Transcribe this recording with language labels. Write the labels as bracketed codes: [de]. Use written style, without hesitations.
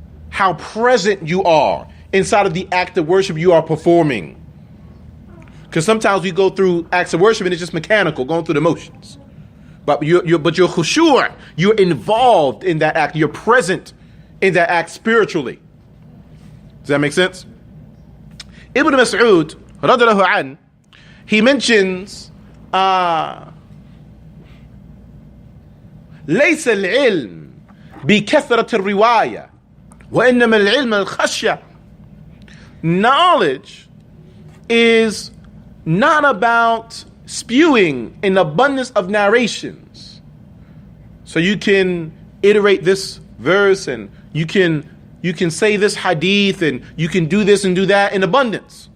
[en] How present you are inside of the act of worship you are performing. Because sometimes we go through acts of worship and it's just mechanical, going through the motions. But you're khushu', you're involved in that act. You're present in that act spiritually. Does that make sense? Ibn Mas'ud, radiyallahu anhu, he mentions, [ar] ليس العلم بكثرة الرواية وإنما العلم الخشية. [en] Knowledge is not about spewing an abundance of narrations. So you can iterate this verse and you can say this hadith and you can do this and do that in abundance.